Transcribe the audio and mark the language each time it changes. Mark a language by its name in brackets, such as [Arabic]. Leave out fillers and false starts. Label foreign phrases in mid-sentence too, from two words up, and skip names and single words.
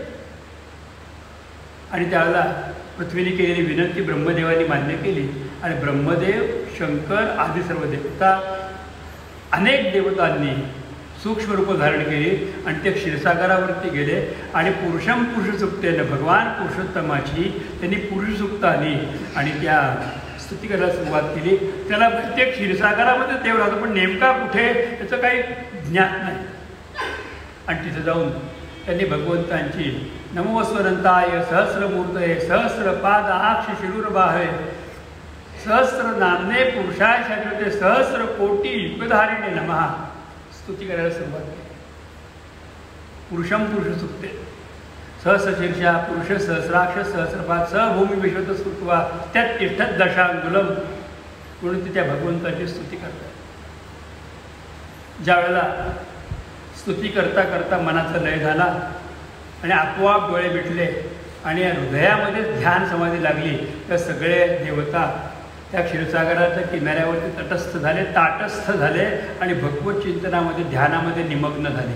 [Marathi] आणि त्यावेळेला पृथ्वीने केलेली विनंती ब्रह्मदेवानी मान्य केली आणि ब्रह्मदेव, शंकर आदी सर्व देवता, अनेक देवतांनी सूक्ष्म रूप धारण केली आणि ते क्षीरसागरावरती गेले आणि पुरुषम पुरुषसुक्तेनं भगवान पुरुषोत्तमाची त्यांनी पुरुषसुक्तानी आणि त्या स्तुती करायला सुरुवात केली. त्याला प्रत्येक क्षीरसागरामध्ये देव राहतो, पण नेमका कुठे त्याचं काही ज्ञात नाही. आणि तिथं जाऊन त्यांनी भगवंतांची [Sanskrit] नमोस्वरंताय सहस्रमूर्तये सहस्रपाद आक्ष शिरूरबाहे सहस्र नामने पुरुषाय शाश्वते सहस्र कोटी युगधारिणे नमः [Marathi] स्तुती करायला सुरुवात केली. [Sanskrit] पुरुषम पुरुष सुक्ते सहस्रशीर्षा पुरुष सहस्राक्ष सहस्रपाद सहभूमी विश्वत स्तुत्वा त्यात तिष्ठत दशांगुलम [Marathi] म्हणून ती त्या भगवंताची स्तुती करतात. ज्या वेळेला स्तुती करता करता मनाचा लय झाला आणि आपोआप डोळे मिटले आणि हृदयामध्ये ध्यान समाधी लागली, तर सगळे देवता त्या क्षीरसागराच्या किनाऱ्यावरती तटस्थ झाले, ताटस्थ झाले आणि भगवत चिंतनामध्ये, ध्यानामध्ये निमग्न झाले.